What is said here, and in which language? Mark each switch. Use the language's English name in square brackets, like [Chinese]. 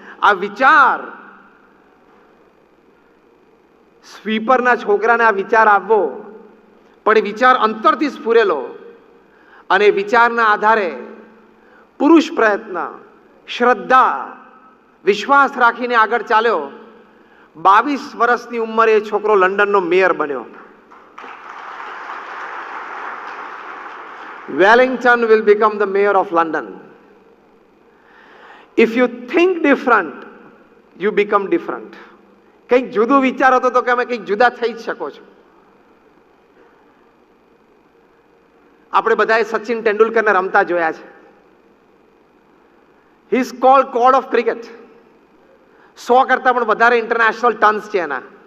[Gujarati] આ વિચાર, સ્વીપરના છોકરાને આ વિચાર આવવો, પણ એ વિચાર અંતરથી સ્ફુરેલો અને વિચારના આધારે પુરુષ પ્રયત્ન, શ્રદ્ધા, વિશ્વાસ રાખીને આગળ ચાલ્યો. 22 વર્ષની ઉંમરે એ છોકરો લંડનનો મેયર બન્યો. [English] Wellington will become the mayor of London. If you think different, you become different. [Gujarati] કંઈક જુદું વિચારો તો કે અમે કંઈક જુદા થઈ જ શકો છો. આપણે બધાએ સચિન તેંડુલકરને રમતા જોયા છે. [English] He is called god of cricket. 100 [Gujarati] કરતા પણ વધારે [English] international turns [Gujarati] છે એના.